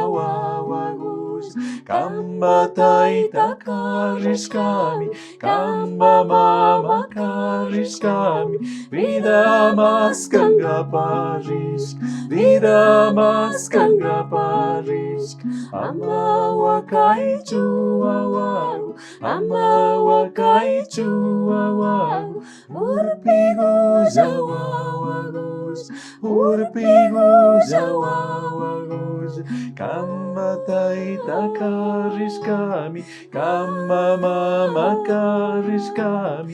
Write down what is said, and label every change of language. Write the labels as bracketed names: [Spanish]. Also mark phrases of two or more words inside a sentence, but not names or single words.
[Quechua] wawaguza, kamba taita karishkami, kamba mama karishkami, [Spanish] vida más kanga [Quechua] parishka, [Spanish] vida más [Quechua] kanga parishka, ama wakaichu awagu, ama wakaichu awagu, urpiguza wawaguza, urpiguza wawaguza, kamba taita karishkami, kamba mama karishkami,